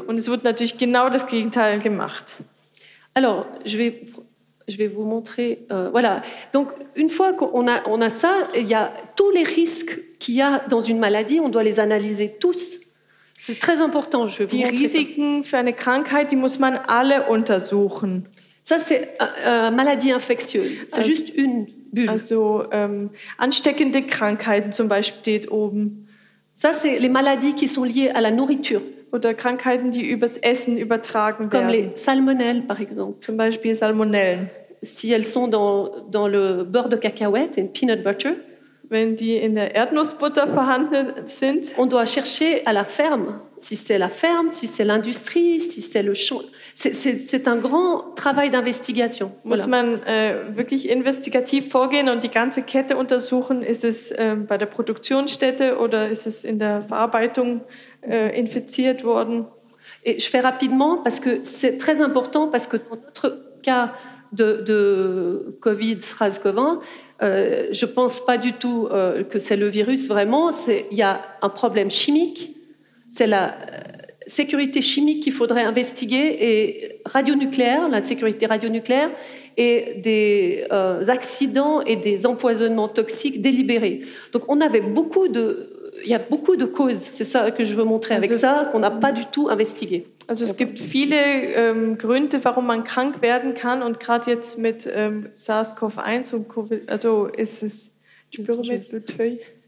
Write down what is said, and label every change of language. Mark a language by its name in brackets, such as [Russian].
[German] Und es wurde natürlich genau das Gegenteil gemacht. [French] Alors, je vais vous montrer. Voilà. Donc, une fois qu'on a ça, il y a tous les risques qu'il y a dans une maladie, on doit les analyser tous. C'est très important. Je vais [German] die [French] vous [German] Risiken [French] ça. [German] Für eine Krankheit, die muss man alle untersuchen. [French] Ça, c'est maladie infectieuse. C'est juste une bulle. [German] Also, ansteckende Krankheiten zum Beispiel steht oben. [French] Ça, c'est les maladies qui sont liées à la nourriture. [German] Oder Krankheiten, die übers Essen übertragen [French] comme [German] werden. [French] Comme les salmonelles, par exemple. [German] Zum Beispiel Salmonellen. [French] Si elles sont dans le beurre de cacahuète, [English] in peanut butter. [German] Wenn die in der Erdnussbutter vorhanden sind. [French] On doit chercher à la ferme. Si c'est la ferme, si c'est l'industrie, si c'est le champ. C'est un grand travail d'investigation. [German] Muss voilà. Man wirklich investigativ vorgehen und die ganze Kette untersuchen? Ist es bei der Produktionsstätte oder ist es in der Verarbeitung infiziert worden? [French] Et je fais rapidement parce que c'est très important parce que dans notre cas de Covid SARS-CoV-1, je pense pas du tout que c'est le virus vraiment. Il y a un problème chimique. C'est la sécurité chimique qu'il faudrait investiguer et radionucléaire, la sécurité radionucléaire et des accidents et des empoisonnements toxiques délibérés. Donc on avait beaucoup de, il y a beaucoup de causes, c'est ça que je veux montrer avec ça, qu'on n'a pas du tout investigué. [German] Also es gibt viele Gründe, warum man krank werden kann und gerade jetzt mit SARS-CoV-1 und COVID, also ist es, [French] je peux remettre le feuille?